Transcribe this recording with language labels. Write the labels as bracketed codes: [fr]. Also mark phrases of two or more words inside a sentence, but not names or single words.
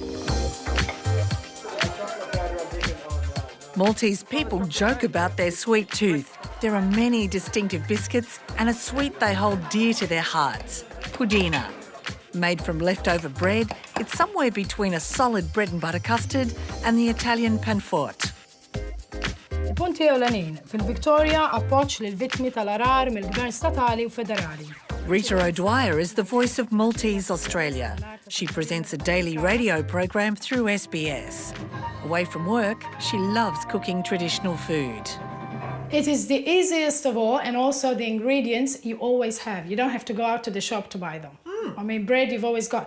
[en] Maltese people joke about their sweet tooth. There are many distinctive biscuits and a sweet they hold dear to their hearts, pudina. Made from leftover bread, it's somewhere between a solid bread and butter custard and the Italian panforte. [mt] Il-punti ewlenin fil-Victoria appoġġ lill-vittmi tal-arar mill-gvern statali u federali. [en] Rita O'Dwyer is the voice of Maltese Australia. She presents a daily radio program through SBS. Away from work, she loves cooking traditional food. It is the easiest of all, and also the ingredients you always have. You don't have to go out to the shop to buy them. I mean, bread you've always got.